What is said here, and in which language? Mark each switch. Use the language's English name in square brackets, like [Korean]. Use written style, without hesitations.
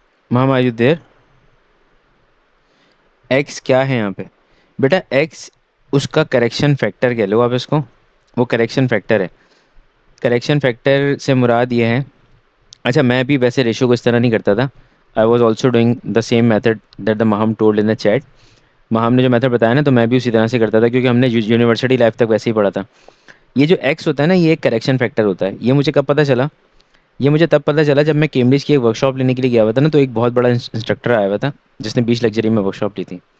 [English] Mom are you there? [Urdu] X کیا ہے یہاں پہ بیٹا؟ ایکس اس کا کریکشن فیکٹر کہہ لو آپ اس کو، وہ کریکشن فیکٹر ہے. کریکشن فیکٹر سے مراد یہ ہے. اچھا میں بھی ویسے ریشو کو اس طرح نہیں کرتا تھا. [English] I was also doing the same method that the Maham told in the chat. [Urdu] ماہم نے جو میتھڈ بتایا نا تو میں بھی اسی طرح سے کرتا تھا کیونکہ ہم نے یونیورسٹی لائف تک ویسے ہی پڑھا تھا. یہ جو ایکس ہوتا ہے نا یہ ایک کریکشن فیکٹر ہوتا ہے. یہ مجھے کب پتہ چلا؟ یہ مجھے تب پتہ چلا جب میں کیمبرج کی ایک ورک شاپ لینے کے لیے گیا ہوا تھا نا تو ایک بہت بڑا انسٹرکٹر آیا ہوا تھا جس نے 20 لگژری میں ورک شاپ لی تھی.